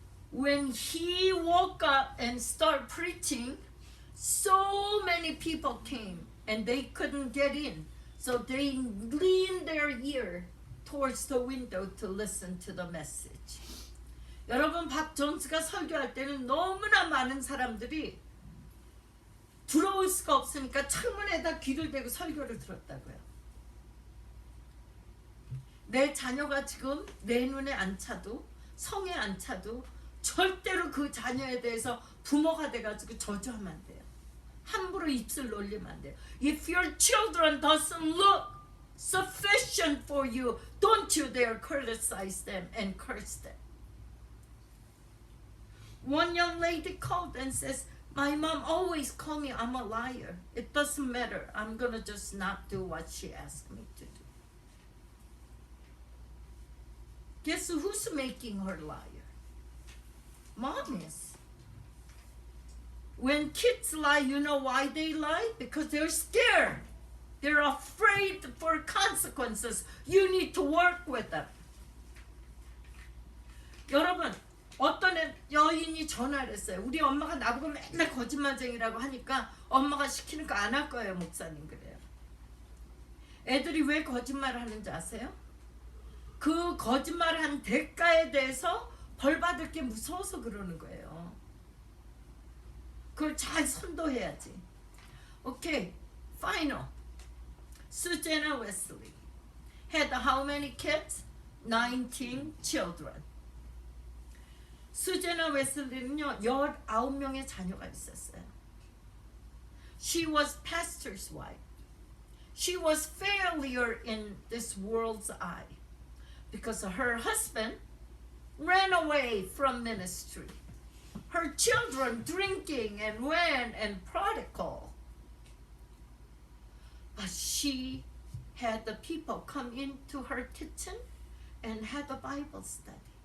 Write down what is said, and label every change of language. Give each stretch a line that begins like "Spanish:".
English: When he woke up and started preaching, so many people came and they couldn't get in. So they leaned their ear towards the window to listen to the message.
Korean: 여러분, 박 존스가 설교할 때는 너무나 많은 사람들이 들어올 수가 없으니까 창문에다 귀를 대고 설교를 들었다고요. 내 자녀가 지금 내 눈에 안 차도 성에 안 차도 절대로 그 자녀에 대해서 부모가 돼가지고 저주하면 안 돼요. 함부로 입술 놀리면 안 돼요.
English: If your children doesn't look sufficient for you, don't you dare criticize them and curse them. One young lady called and says, my mom always called me I'm a liar. It doesn't matter. I'm gonna just not do what she asked me to do. Guess who's making her liar? Mom is. When kids lie, you know why they lie? Because they're scared. They're afraid for consequences. You need to work with them.
Korean: 여러분, 어떤 여인이 전화를 했어요. 우리 엄마가 나보고 맨날 거짓말쟁이라고 하니까 엄마가 시키는 거 안 할 거예요, 목사님 그래요. 애들이 왜 거짓말을 하는지 아세요? 그 거짓말을 한 대가에 대해서 벌 받을 게 무서워서 그러는 거예요. 그걸 잘 선도해야지.
English: Okay, final. Susanna Wesley had how many kids? 19 children.
Korean: 수제나 웨슬리는요 19명의 자녀가 있었어요.
English: She was pastor's wife. She was failure in this world's eye because her husband ran away from ministry. Her children drinking and went and prodigal. But she had the people come into her kitchen and had a Bible study.